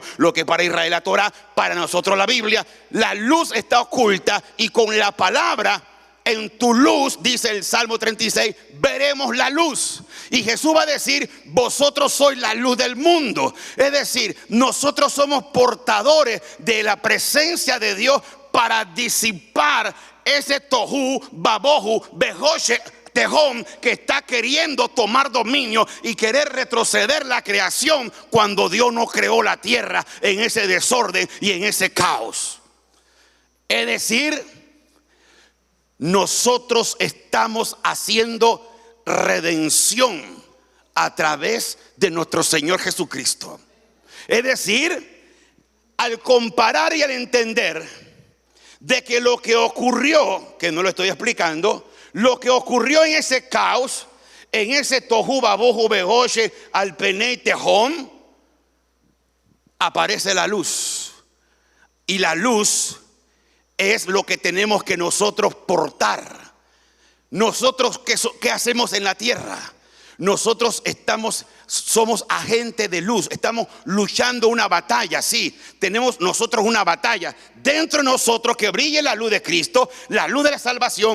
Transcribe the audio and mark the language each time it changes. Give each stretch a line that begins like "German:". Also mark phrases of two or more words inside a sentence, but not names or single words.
Spanish: Lo que para Israel la Torah, para nosotros la Biblia. La luz está oculta, y con la palabra, en tu luz, dice el Salmo 36, veremos la luz. Y Jesús va a decir: vosotros sois la luz del mundo. Es decir, nosotros somos portadores de la presencia de Dios para disipar ese
Hebrew: תהו ובהו וחשך תהום,
Spanish: que está queriendo tomar dominio y querer retroceder la creación, cuando Dios no creó la tierra en ese desorden y en ese caos. Es decir, nosotros estamos haciendo redención a través de nuestro Señor Jesucristo. Es decir, al comparar y al entender de que lo que ocurrió, que no lo estoy explicando, lo que ocurrió en ese caos, en ese
Hebrew: תהו ובהו וחשך על פני תהום,
Spanish: aparece la luz. Y la luz es lo que tenemos que nosotros portar. Nosotros, ¿qué hacemos en la tierra? Nosotros somos agentes de luz. Estamos luchando una batalla. Sí, tenemos nosotros una batalla dentro de nosotros, que brille la luz de Cristo, la luz de la salvación.